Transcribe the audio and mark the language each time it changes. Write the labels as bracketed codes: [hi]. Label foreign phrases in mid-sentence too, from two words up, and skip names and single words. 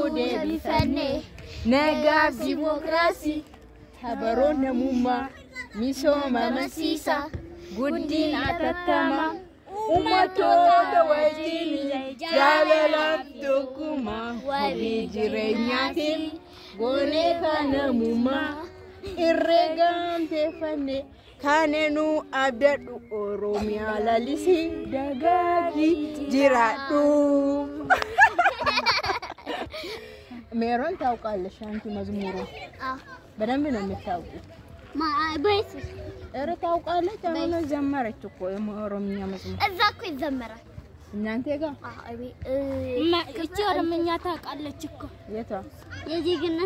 [om] deebifannee nagaaf dimokiraasii habaroon namummaa misooma amansiisa guddina atattamaa ummatoota wajjin jaalalaaf tokkummaa wabii jireenyaatiin goonee kan namummaa irreegamteeffannee kanenuu abdadhu Oromiyaa lalisii dagaagii jiraadhu. [am] Meeron ታውቃለሽ አንቺ መዝሙሩ? በደንብ ነው የምታውቂው? በይስ ኧረ ታውቃለች። አሁን ዘመረች እኮ የኦሮምኛ መዝሙር። እዛ እኮ ይዘመራል እናንተ ጋር? እቺ ኦሮምኛ ታውቃለች እኮ። የቷ? የዜግነት